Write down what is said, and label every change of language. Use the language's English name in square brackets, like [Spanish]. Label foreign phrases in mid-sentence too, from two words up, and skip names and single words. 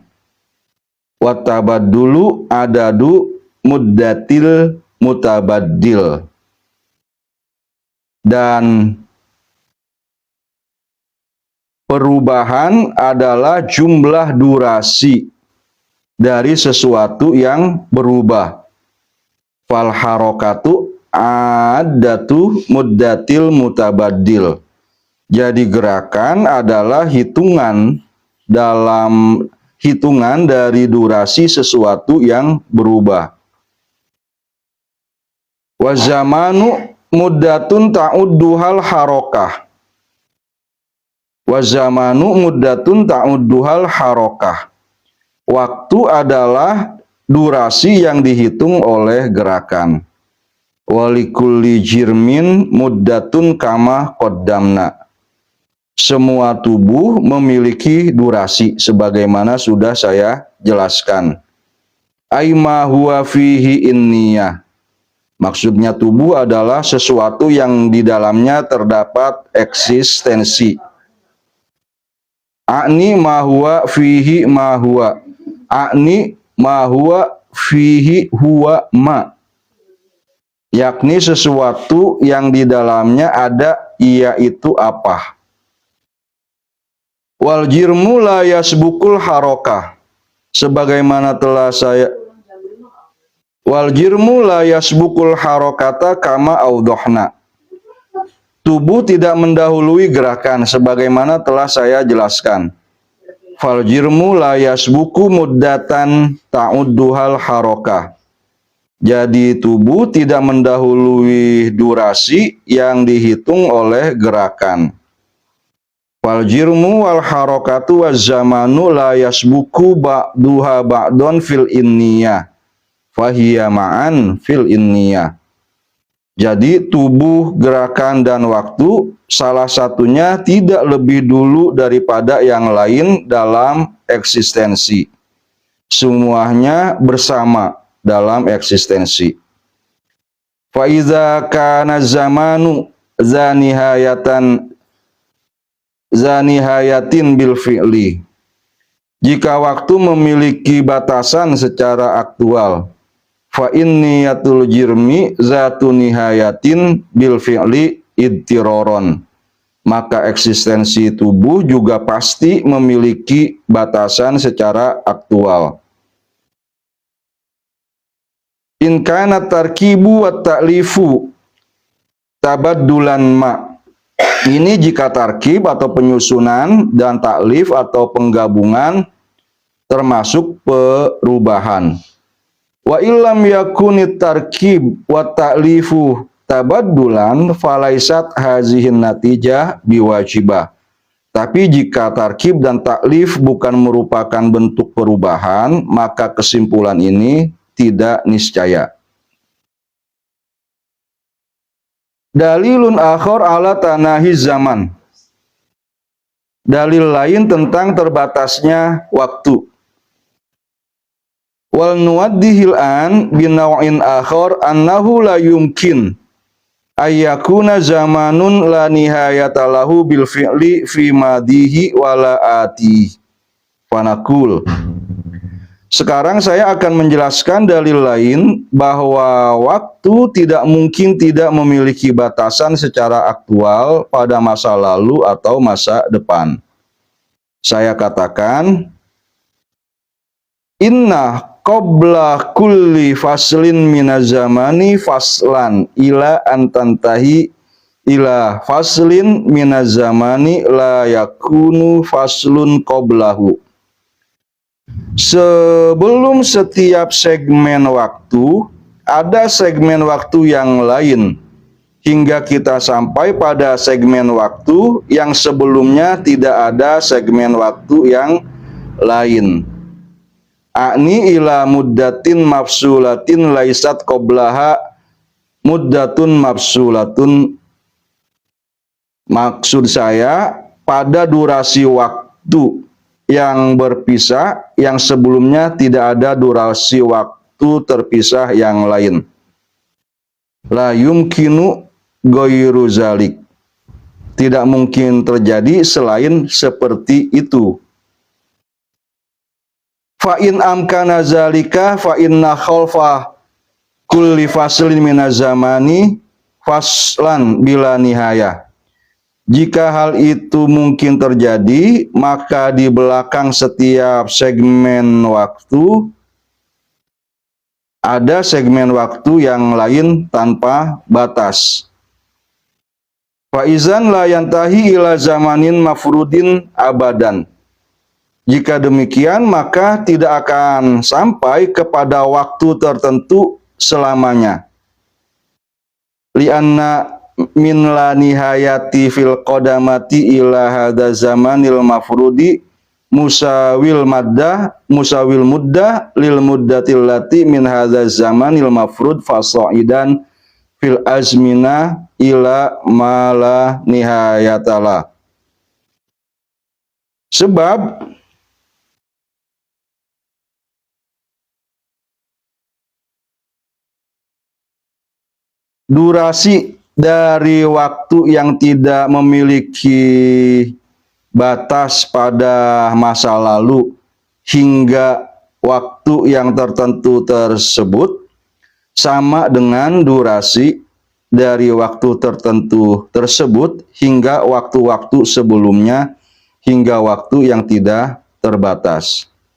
[Arabic] وتبدل عدد مدة المتبدل. [Indonesian] Dan perubahan adalah jumlah durasi dari sesuatu yang berubah. [Arabic] فالحركة عدة مدة المتبدل. [Indonesian] Jadi gerakan adalah hitungan dari durasi sesuatu yang berubah. [Arabic] والزمان مدة تعدها الحركة. والزمان مدة تعدها الحركة. [Indonesian] Waktu adalah durasi yang dihitung oleh gerakan. [Arabic] ولكل جرم مدة كما قدمنا. [Indonesian] Semua tubuh memiliki durasi sebagaimana sudah saya jelaskan. [Arabic] أي ما هو فيه إنية. [Indonesian] Maksudnya tubuh adalah sesuatu yang di dalamnya terdapat eksistensi. [Arabic] أعني ما هو فيه ما هو. أعني ما هو فيه هو ما. [Indonesian] Yakni sesuatu yang di dalamnya ada, yaitu apa. [Arabic] والجرم لا يسبق الحركة. [Indonesian] Sebagaimana telah saya [Arabic] والجرم لا يسبق الحركة كما أوضحنا. [Indonesian] Tubuh tidak mendahului gerakan sebagaimana telah saya jelaskan. [Arabic] فالجرم لا يسبق مدة تعدها الحركة. [Indonesian] Jadi tubuh tidak mendahului durasi yang dihitung oleh gerakan. [Arabic] والجرم والحركة والزمان لا يسبق بعضها بعضا في الإنية. فهي معا في الإنية. [Indonesian] Jadi tubuh, gerakan, dan waktu salah satunya tidak lebih dulu daripada yang lain dalam eksistensi. Semuanya bersama dalam eksistensi. [Arabic] فإذا كان الزمان ذا نهاية بالفعل. [Indonesian] Jika waktu memiliki batasan secara aktual, [Arabic] فإنية الجرم ذات نهاية بالفعل اضطرارا. [Indonesian] Maka eksistensi tubuh juga pasti memiliki batasan secara aktual. [Arabic] إن كان التركيب والتأليف تبدلا ما. [Indonesian] Ini jika tarkib atau penyusunan dan taklif atau penggabungan termasuk perubahan. [Arabic] وإلا يكن التركيب والتأليف تبدلا فليست هذه النتيجة بواجبة. [Indonesian] Tapi jika tarkib dan taklif bukan merupakan bentuk perubahan, maka kesimpulan ini tidak niscaya. [Arabic] دليل آخر على تناهي الزمان. [Indonesian] Dalil lain tentang terbatasnya waktu. [Arabic] ولنوضح الآن بنوع آخر أنه لا يمكن أن يكون زمان لا نهاية له بالفعل في ماضيه ولا آت. فنقول. [Indonesian] Sekarang saya akan menjelaskan dalil lain bahwa waktu tidak mungkin tidak memiliki batasan secara aktual pada masa lalu atau masa depan. Saya katakan, [Arabic] إن قبل كل فصل من الزمان فصلا إلى أن ننتهي إلى فصل من الزمان لا يكون فصل قبله. [Indonesian] Sebelum setiap segmen waktu, ada segmen waktu yang lain, hingga kita sampai pada segmen waktu yang sebelumnya tidak ada segmen waktu yang lain. [Arabic] أعني إلى مدة مفصولة ليست قبلها مدة مفصولة. [Indonesian] Maksud saya, pada durasi waktu yang berpisah, yang sebelumnya tidak ada durasi waktu terpisah yang lain. [Arabic] لا يمكن غير ذلك. [Indonesian] Tidak mungkin terjadi selain seperti itu. [Arabic] فإن أمكن ذلك فإن خلف كل فصل من الزمان فصلا بلا نهاية. [Indonesian] Jika hal itu mungkin terjadi, maka di belakang setiap segmen waktu ada segmen waktu yang lain tanpa batas. [Arabic] فإذن لا ينتهي إلى زمان مفروض أبدا. [Indonesian] Jika demikian, maka tidak akan sampai kepada waktu tertentu selamanya. [Arabic] لأن من لا نهاية في القدم إلى هذا الزمان المفروض مساوي المدة للمدة التي من هذا الزمان المفروض فصاعدا في الأزمنة إلى ما لا نهاية له. [Indonesian] Sebab durasi dari waktu yang tidak memiliki batas pada masa lalu hingga waktu yang tertentu tersebut sama dengan durasi dari waktu tertentu tersebut hingga waktu-waktu sebelumnya, hingga waktu yang tidak terbatas.